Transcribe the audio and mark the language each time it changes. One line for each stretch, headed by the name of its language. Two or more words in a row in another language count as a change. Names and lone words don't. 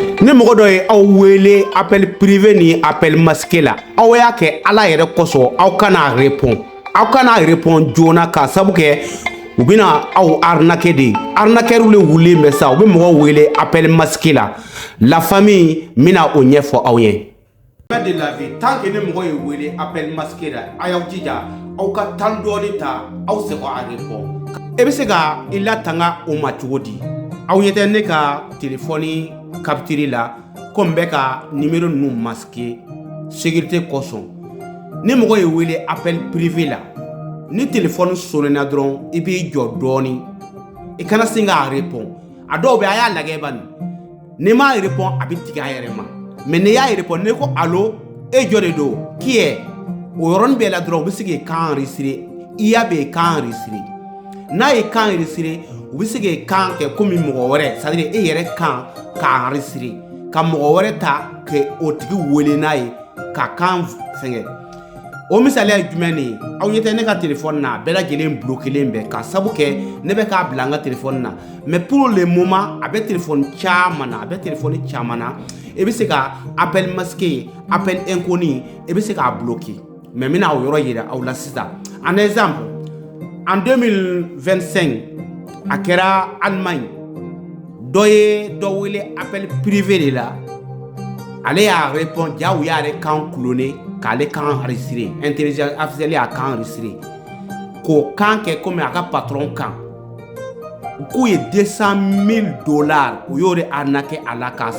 Bambara: ni mɔgɔ dɔ ye aw wele
French: appel privé
Bambara: ni
French: appel masqué
Bambara: la aw y'a kɛ ala yɛrɛ kosɔn aw kana répond joona ka sabu kɛ u bɛna aw arnaquer de arnaqueur le wulen bɛ sa u bɛ mɔgɔ wele
French: appel masqué
Bambara: la famille mina o ɲɛfɔ aw ye
French: de la vie tant que
Bambara: ne mɔgɔ ye wele appel masqué la a y'aw jija aw ka temps dɔɔni ta aw sɛgɛn a répond e bɛ se ka i latanga o ma cogo di aw ɲɛ tɛ ne ka téléphone capturé la comme bɛ ka numéro ninnu masqué sécurité kosɔn ni mɔgɔ ye wele
French: appel privé
Bambara: la ni téléphone sonnena dɔrɔn i b'i jɔ dɔɔni i kana sin k'a répond a dɔw bɛ a y'a lagɛ bani ni m'a répond a bɛ tigɛ a yɛrɛ ma mais n'i y'a répond ne ko allo e jɔ de don
French: qui est
Bambara: o yɔrɔnin bɛɛ la dɔrɔn u bɛ se k'i kan enregistré i y'a bɛ kan enregistré n'a ye kan enregistré u bɛ se k'i kan kɛ komi mɔgɔ wɛrɛ
French: c'est à dire
Bambara: e yɛrɛ kan k'a enregistré ka mɔgɔ wɛrɛ ta kɛ o tigi wele n'a ye ka kan fɛngɛ o misaliya ye jumɛn de ye aw ɲɛ tɛ ne ka téléphone na bɛɛ lajɛlen bloquelen bɛ ka sabu kɛ ne bɛ k'a bila n ka téléphone na
French: mais pour le moment
Bambara: a bɛ téléphone caman na e bɛ se ka
French: appel masqué appel inconnu
Bambara: e bɛ se k'a bloquer
French: mais n
Bambara: bɛna o yɔrɔ yira aw la sisan
French: en exemple en 2025
Bambara: a kɛra Allemagne dɔ ye dɔ wele
French: appel privé de la
Bambara: ale y'a répond ja u y'ale kan cloné k'ale kan enregistré
French: intelligence artificielle
Bambara: y'a kan enregistré k'o kan kɛ komi a ka patron kan u k'u ye $200,000 u y'o de arnaqué a la k'a